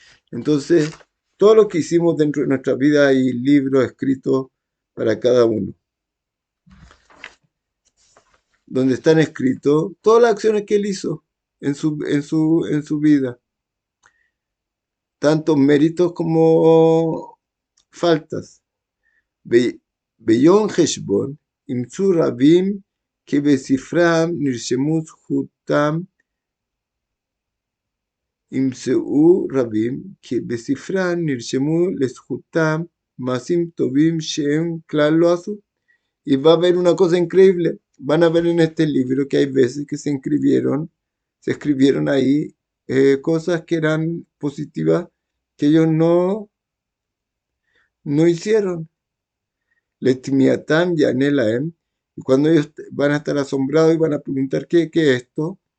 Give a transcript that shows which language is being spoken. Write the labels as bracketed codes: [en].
[es] Entonces, todo lo que hicimos dentro de nuestra vida hay libros escritos para cada uno, donde están escritos todas las acciones que él hizo en su vida, tanto méritos como faltas. [he] ביום חשבון ימצאו רבים כי בספרם נרשמו זכותם ימצאו רבים כי בספרם נרשמו לזכותם מעשים טובים שהם כלל לא עשו. [es] Y va a haber una cosa increíble. Van a ver en este libro que hay veces que se escribieron ahí cosas que eran positivas que ellos no hicieron. [he] Letimiatam Yanelaem. [es] Y cuando ellos van a estar asombrados y van a preguntar qué es esto,